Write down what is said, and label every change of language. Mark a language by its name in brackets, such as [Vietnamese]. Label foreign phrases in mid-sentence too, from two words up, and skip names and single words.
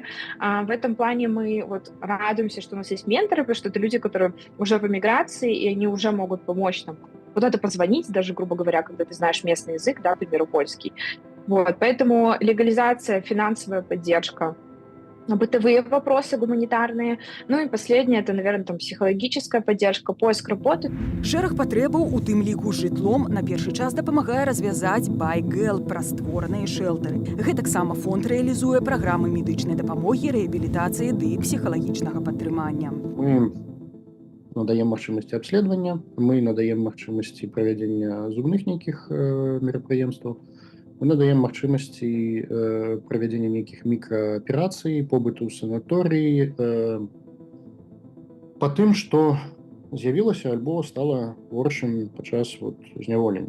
[Russian] В этом плане мы вот радуемся, что у нас есть менторы, потому что это люди, которые уже в эмиграции, и они уже могут помочь нам куда-то позвонить, даже, грубо говоря, когда ты знаешь местный язык, да, к примеру, польский. Вот, поэтому легализация, финансовая поддержка, бытовые вопросы гуманитарные. Ну и последнее, это, наверное, там психологическая поддержка, поиск работы. [Belarusian] Шэраг патрэбаў, у тым ліку з жытлом, на першы час дапамагае развязаць Байгэл праз створаныя шэлтары. Гэтаксама фонд рэалізуе праграмы медычнай дапамогі, рэабілітацыі ды псіхалагічнага падтрымання. Мы надаем магчымасці обследования, мы надаем магчымасці правядзення зубных нейкіх мерапрыемстваў, мы надаем магчымасці правядзення нейкіх мікрааперацый, побыту ў санаторыі, па тым, што з'явілася альбо стала горшым падчас зняволення.